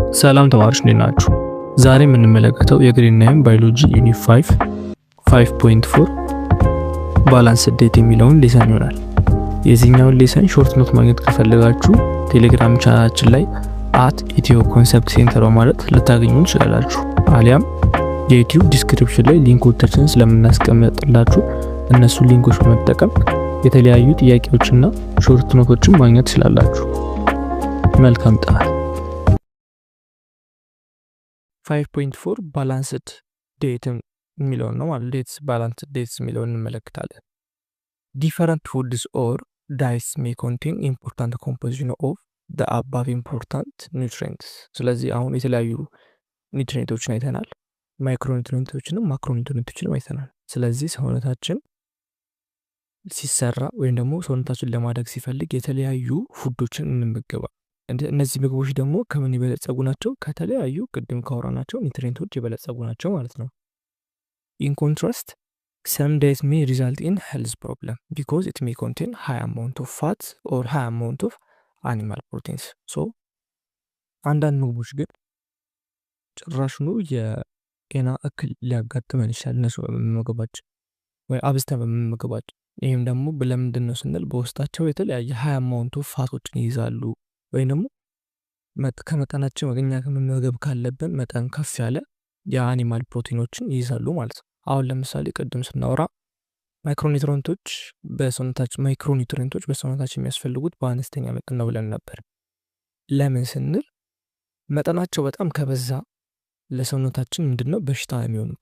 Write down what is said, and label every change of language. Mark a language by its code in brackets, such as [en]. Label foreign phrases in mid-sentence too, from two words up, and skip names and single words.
[am] ሰላም ተማሪዎች እንዴት ናችሁ? ዛሬ የምንመለከተው የግሪን ናይም ባዮሎጂ ዩኒት 5 5.4 [en] balanced diet [am] የሚለውን ሌሰን ይሆናል። የዚህኛውን ሌሰን [en] short note [am] ማግኘት ከፈለጋችሁ ቴሌግራም ቻናላችን ላይ @etioconceptcenter በማለት ልታገኙ ትችላላችሁ። አሊያም የዩቲዩብ ዲስክሪፕሽን ላይ ሊንኮቻችንን ስለምናስቀምጥላችሁ እነሱ ሊንኮች በመጠቀም የተለያዩ ጥያቄዎችና ሾርት ኖቶችን ማግኘት ትችላላችሁ። መልካም ጥናት። 5.4 [en] balanced diet [am] የሚለውን ነው ማለት ዴትስ [en] balanced diets [am] የሚለውን እንመለከታለን። ዲፈረንት [en] foods or diets may contain important composition of the above important nutrients። [am] ስለዚህ አሁን የተለያዩ ኒውትሪየንቶችን አይተናል። ማይክሮኒውትሪየንቶችንም ማክሮኒውትሪየንቶችንም አይተናል። ስለዚህ ሰውነታችን ሲሰራ ወይም ደግሞ ሰውነታችን ለማደግ ሲፈልግ የተለያዩ ፉዶችን እንመገባለን። እነዚህ ምግቦች ደግሞ ከምን ይበለጸጉ ናቸው? ከተለያዩ ቅድም ካወራናቸው ኒውትሪየንቶች ይበለጸጉ ናቸው ማለት ነው። [en] In contrast, some diets may result in health problem because it may contain high amount of fats or high amount of animal proteins. [am] So አንዳንድ ምግቦች ግን ጭራሽኑ የጤና እክል ሊያጋጥመን ይችላል እነሱ በመመገባችን ወይ አብዝተን በመመገባችን። ይህም ደግሞ ለምንድን ነው ስንል በውስጣቸው የተለያየ [en] high amount of [am] ፋቶችን ይይዛሉ ወይም ደግሞ ከመጠናችን ወገኛ ከመመገብ ካለብን መጠን ከፍ ያለ የአኒማል ፕሮቲኖችን ይይዛሉ ማለት ነው። አሁን ለምሳሌ ቅድም ስናወራ ማይክሮኒውትሪየንቶች በሰውነታችን የሚያስፈልጉት በአነስተኛ መጠን ነው ብለን ነበር። ለምን ስንል መጠናቸው በጣም ከበዛ ለሰውነታችን ምንድነው በሽታ የሚሆኑት